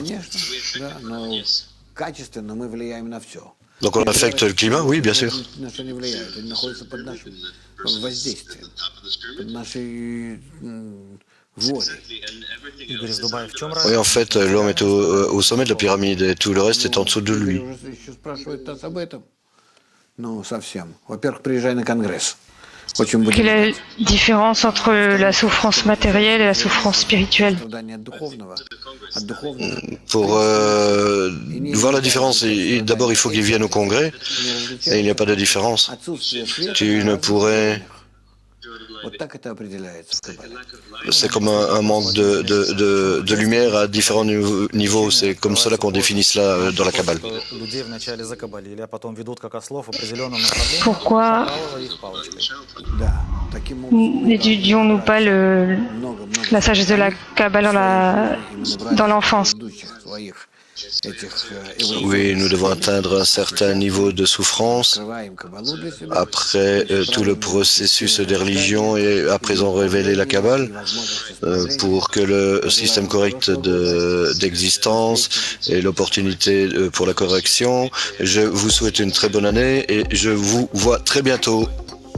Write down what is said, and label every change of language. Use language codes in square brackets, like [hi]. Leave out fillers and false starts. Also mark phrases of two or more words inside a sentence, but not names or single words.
[ru] Конечно, да, но качественно мы влияем на все. [fr] Donc on affecte le climat, oui, bien sûr. [ru] На что они влияют? Они находятся под нашим воздействием, под нашей волей. Игорь из Дубая, в чем [fr] Oui, en [ru] разница? [fr] fait, l'homme est au sommet de la pyramide et tout le reste est en dessous de lui. [ru] Уже еще спрашивают нас об этом. Ну, совсем. Во-первых, приезжай на конгресс. Очень будем [fr] Quelle est la différence entre la souffrance matérielle et la souffrance spirituelle? [ru] страдания от духовного. От духовного [fr] Pour voir la différence, d'abord il faut qu'ils viennent au congrès et il n'y a pas de différence. [ru] отсутствие света. [fr] Tu ne pourrais... [ru] Вот так это определяется в Кабале. [fr] C'est comme un manque de lumière à différents niveaux. C'est comme cela qu'on définit cela dans la Kabbale. [ru] Людей вначале закабалили, а потом ведут как ослов в определенном направлении, [fr] Pourquoi [ru] покалывая их палочкой. Да, таким образом [fr] n'étudions-nous pas la sagesse de la Kabbale dans l'enfance? [ru] предыдущих своих этих [fr] Oui, nous devons atteindre un certain niveau de souffrance [ru] открываем Кабалу для себя. [fr] après tout le processus des religions et à présent révéler la Kabbale pour que le système correct d'existence et l'opportunité pour la correction. Je vous souhaite une très bonne année et je vous vois très bientôt.